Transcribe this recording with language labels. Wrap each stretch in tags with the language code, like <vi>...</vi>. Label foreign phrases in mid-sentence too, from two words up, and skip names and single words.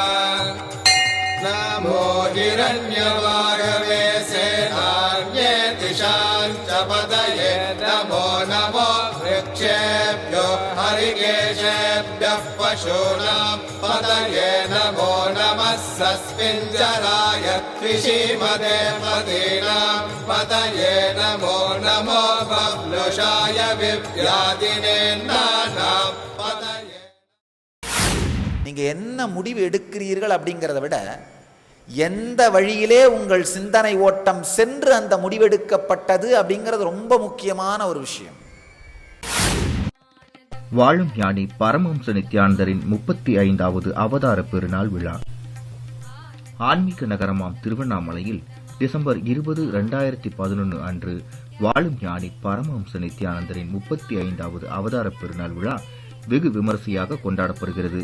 <sa>नमो हिरण्यवागवे सेनान्ये दिशां च पतये नमो नमो वृक्षेभ्यो हरिकेशेभ्यः पशूनां पतये नमो नमः सस्मिञ्जराय त्रिशीमदे मदीनां पतये नमो नमो बब्लुषाय विव्याधिने नानां पतये.</sa> <ta>நீங்க என்ன முடிவு எடுக்கிறீர்கள் அப்படிங்கிறத விட எந்த வழியிலே உங்கள் சிந்தனை ஓட்டம் சென்று அந்த முடிவெடுக்கப்பட்டது அப்படிங்கிறது ரொம்ப முக்கியமான ஒரு விஷயம். வாழும் ஞானி பரமஹம்ச நித்யானந்தரின் 35வது அவதார பெருநாள் விழா ஆன்மீக நகரமாம் திருவண்ணாமலையில் டிசம்பர் 20, 2011 அன்று வாழும் ஞானி பரமஹம்ச நித்யானந்தரின் 35வது அவதார பெருநாள் விழா வெகு விமரிசையாக கொண்டாடப்படுகிறது.</ta>